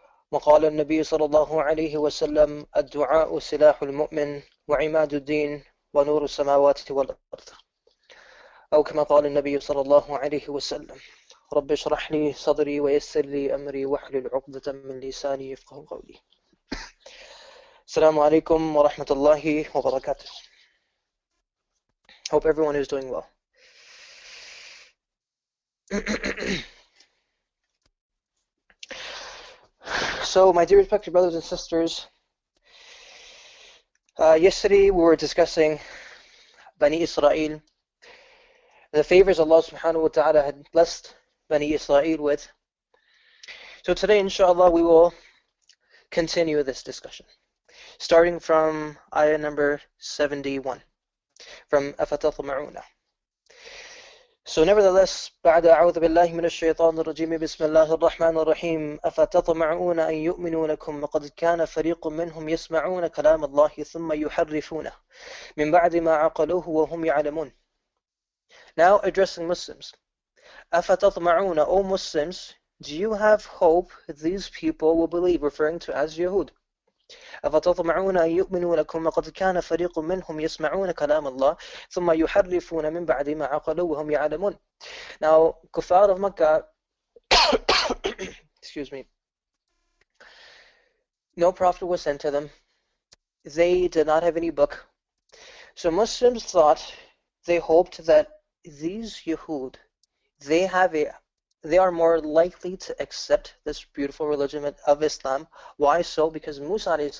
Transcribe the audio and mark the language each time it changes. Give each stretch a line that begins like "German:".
Arabic: وقال النبي صلى الله عليه وسلم الدعاء سلاح المؤمن وعماد الدين ونور السماوات والأرض، أو كما قال النبي صلى الله عليه وسلم رب اشرح لي صدري ويسر لي أمري واحلل عقدة من لساني يفقه قولي. السلام عليكم ورحمة الله وبركاته.
English: Hope everyone is doing well. So, my dear respected brothers and sisters, yesterday we were discussing Bani Israel, the favors Allah subhanahu wa ta'ala had blessed Bani Israel with. So today, inshallah, we will continue this discussion, starting from ayah number 71, from أَفَتَطْمَعُونَ. So nevertheless,
Arabic: بعد أعوذ بالله من الشيطان الرجيم بسم الله الرحمن الرحيم أفتطمعون أن يؤمنوا لكم وقد كان فريق منهم يسمعون كلام الله ثم يحرفونه من بعد ما عقلوه وهم يعلمون.
English: Now addressing Muslims. أفتطمعون, O Muslims, do you have hope these people will believe, referring to as Yahud?
Arabic: أفتطمعون أن يؤمنوا لكم وقد كان فريق منهم يسمعون كلام الله ثم يحرفون من بعد ما عقلوا وهم يعلمون.
English: Now, Kuffar of Makkah, excuse me, no prophet was sent to them. They did not have any book. So Muslims thought, they hoped that these Yahud, they are more likely to accept this beautiful religion of Islam. Why so? Because Musa a.s.